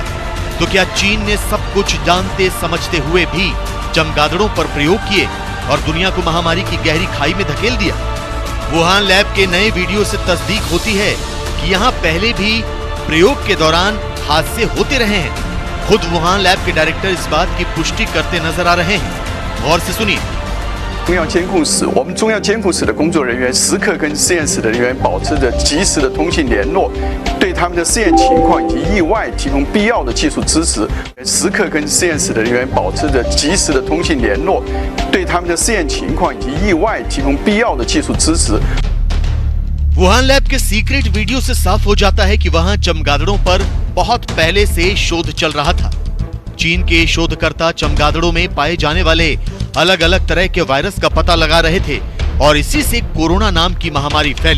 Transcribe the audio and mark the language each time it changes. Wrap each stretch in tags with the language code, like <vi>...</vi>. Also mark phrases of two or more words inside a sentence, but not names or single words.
<hi>तो क्या चीन ने सब कुछ जानते समझते हुए भी चमगादड़ों पर प्रयोग किए और दुनिया को महामारी की गहरी खाई में धकेल दिया? वुहान लैब के नए वीडियो से तस्दीक होती है कि यहाँ पहले भी प्रयोग के दौरान हादसे होते रहे हैं। खुद वुहान लैब के डायरेक्टर इस बात की पुष्टि करते नजर आ रहे हैं। गौर से सुनिए।</hi> <zh>中央监控室，我们中央监控室的工作人员时刻跟实验室的人员保持着及时的通信联络，对他们的试验情况以及意外提供必要的技术支持。时刻跟实验室的人员保持着及时的通信联络，对他们的试验情况以及意外提供必要的技术支持。</zh> <hi>वुहान लैब के</hi> <en>secret video</en> <hi>से साफ हो जाता है कि वहां चमगादड़ों पर बहुत पहले से शोध चल रहा था। चीन के शोधकर्ता चमगादड़ों में पाए जाने वाले अलग अलग तरह के वायरस का पता लगा रहे थे और इसी से कोरोना नाम की महामारी फैली।</hi>